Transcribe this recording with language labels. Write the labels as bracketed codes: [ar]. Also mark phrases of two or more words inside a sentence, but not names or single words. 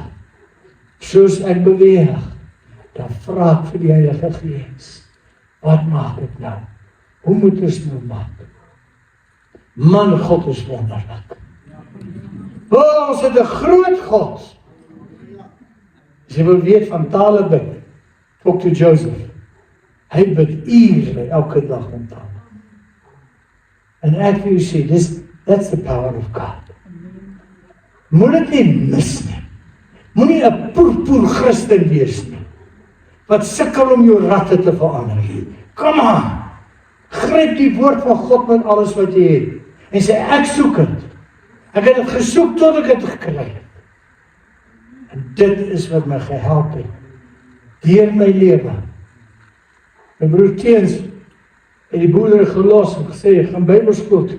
[af] Soos ek beweeg, dan vra ek vir die Heilige Gees, wat maak ek nou? Hoe moet ons nou maak? Man, God is wonderlik. Ons het 'n groot God. As jy wil weet van tale bid, [en] talk to Joseph. [af] Hy bid ure elke dag om tale. En ek wil sê, [en] that's the power of God. [af] Moet dit nie mis nie. Moenie 'n poerpoer Christen wees nie, wat sukkel om jou ratte te verander. [en] Come on! [af] Gryp die woord van God met alles wat jy het. En sê, ek soek het. Ek het het gesoek tot ek het gekry het. En dit is wat my gehelp het. Deur my lewe. My broer Teens het die boerdery gelos en gesê, gaan Bybelskool toe.